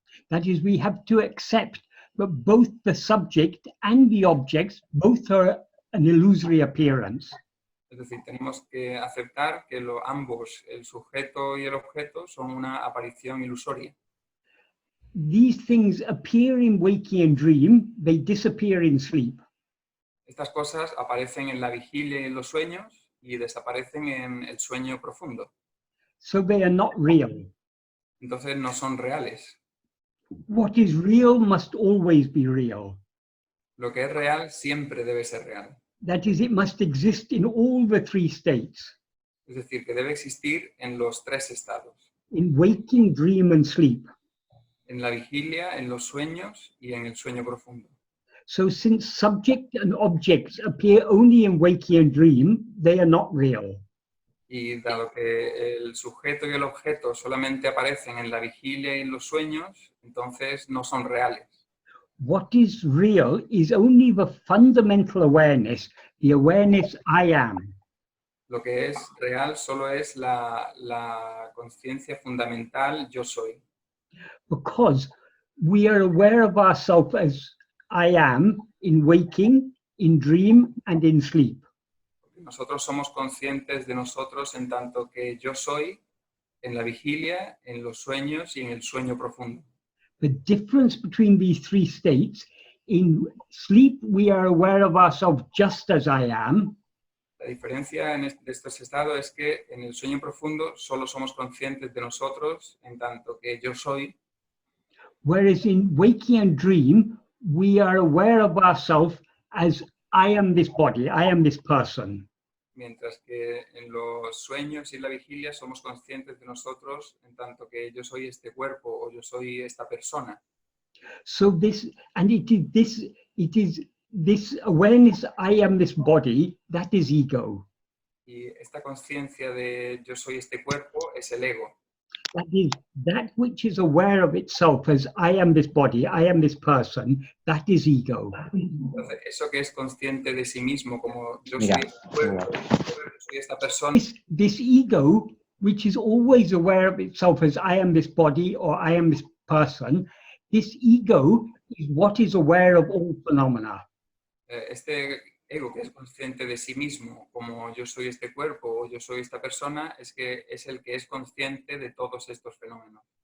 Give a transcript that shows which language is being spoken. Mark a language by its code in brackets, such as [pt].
[en] That is, we have to accept that both the subject and the objects, both are an illusory appearance. [es] Es decir, tenemos que aceptar que ambos, el sujeto y el objeto, son una aparición ilusoria. [en] These things appear in waking and dream, they disappear in sleep. [es] Estas cosas aparecen en la vigilia y en los sueños y desaparecen en el sueño profundo. [en] So they are not real. [es] Entonces no son reales. [en] What is real must always be real. [es] Lo que es real siempre debe ser real. [en] That is, it must exist in all the three states, [es] Es decir, que debe existir en los tres estados. [en] in waking, dream, and sleep. [es] En la vigilia, en los sueños y en el sueño profundo. [en] So since subject and objects appear only in waking and dream, they are not real. [es] Y dado que el sujeto y el objeto solamente aparecen en la vigilia y en los sueños, entonces no son reales. [en] What is real is only the fundamental awareness, the awareness I am. [es] Lo que es real solo es la conciencia fundamental yo soy. [en] Because we are aware of ourselves as I am in waking, in dream, and in sleep. [es] Nosotros somos conscientes de nosotros en tanto que yo soy en la vigilia, en los sueños y en el sueño profundo. [en] The difference between these three states, in sleep we are aware of ourselves just as I am. [es] La diferencia de estos estados es que en el sueño profundo solo somos conscientes de nosotros en tanto que yo soy. [en] Whereas in waking and dream, we are aware of ourselves as I am this body, I am this person. [es] Mientras que en los sueños y la vigilia somos conscientes de nosotros en tanto que yo soy este cuerpo o yo soy esta persona. [en] So this, and it is this awareness, I am this body, that is ego. [es] Y esta conciencia de yo soy este cuerpo es el ego. [en] That is, that which is aware of itself as I am this body, I am this person, that is ego. [es] Entonces, eso que es consciente de sí mismo como yo Mira, soy este cuerpo, yo soy esta persona, [en] This ego, which is always aware of itself as I am this body or I am this person, this ego is what is aware of all phenomena. [es] este ego que es consciente de sí mismo como yo soy este cuerpo o yo soy esta persona, es que es el que es consciente de todos estos fenómenos.